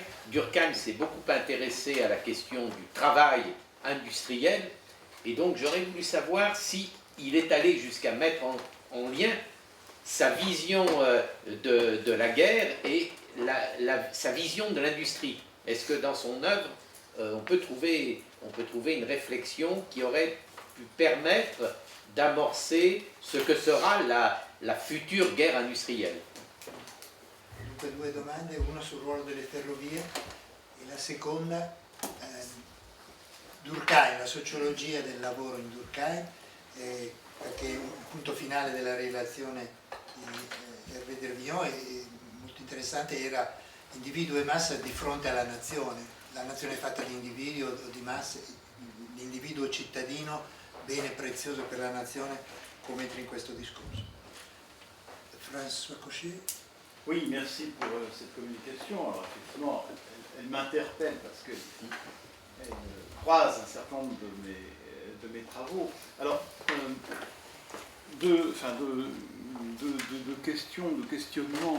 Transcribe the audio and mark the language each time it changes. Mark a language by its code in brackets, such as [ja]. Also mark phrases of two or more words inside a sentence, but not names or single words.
[fr] Durkheim s'est beaucoup intéressé à la question du travail industriel, et donc j'aurais voulu savoir s'il est allé jusqu'à mettre en lien sa vision de la guerre et sa vision de l'industrie. Est-ce que dans son œuvre, on peut trouver une réflexion qui aurait pu permettre d'amorcer ce que sera la future guerre industrielle? [it] Dunque due domande, una sul ruolo delle ferrovie e la seconda Durkheim, la sociologia del lavoro in Durkheim, perché un punto finale della relazione di Hervé Dervillon è molto interessante, era individuo e massa di fronte alla nazione. La nazione è fatta di individui o di masse, l'individuo cittadino, bene prezioso per la nazione, come entra in questo discorso. François Cochet. [fr] Oui, merci pour cette communication. Alors effectivement, elle m'interpelle parce qu'elle croise un certain nombre de mes travaux. Alors, deux de questions, de questionnements.